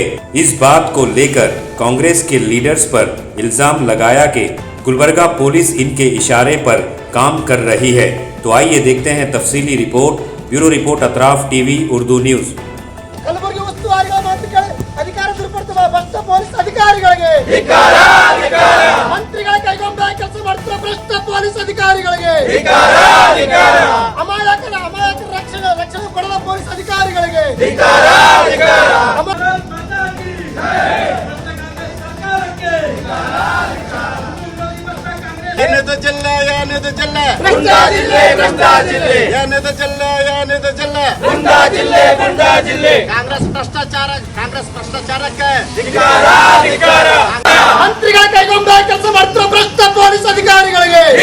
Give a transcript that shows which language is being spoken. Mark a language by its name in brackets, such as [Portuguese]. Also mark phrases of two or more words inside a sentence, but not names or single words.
[Hindi] इस बात को लेकर कांग्रेस के लीडर्स पर इल्जाम लगाया कि गुलबर्गा पुलिस इनके इशारे पर काम कर रही है। तो आइए देखते हैं तफसीली रिपोर्ट। [English] bureau report [Hindi] अतराफ टीवी उर्दू न्यूज़। [Kannada] अधिकार ದುರ್ಬಳಸುವ ಭ್ರಷ್ಟ ಪೊಲೀಸ್ ಅಧಿಕಾರಿಗಳಿಗೆ ಧಿಕ್ಕಾರ ಮಂತ್ರಿಗಳ ಕೈಗೊಂಡ ಕೆಲಸ ಮಾಡುತ್ತಿರುವ ಭ್ರಷ್ಟ ಪೊಲೀಸ್ ಅಧಿಕಾರಿಗಳಿಗೆ ಧಿಕ್ಕಾರ ಅಮಾಯಕರ ರಕ್ಷಣೆ ಕೊಡದ ಪೊಲೀಸ್ ಅಧಿಕಾರಿಗಳಿಗೆ ಧಿಕ್ಕಾರ ಕಾಂಗ್ರೆಸ್ ಭ್ರಷ್ಟಾಚಾರಕ್ಕೆ ಮಂತ್ರಿಗಳ ಕೈಗೊಂಡ ಕೆಲಸ ಮಾಡುತ್ತಿರುವ ಭ್ರಷ್ಟ ಪೊಲೀಸ್ ಅಧಿಕಾರಿಗಳಿಗೆ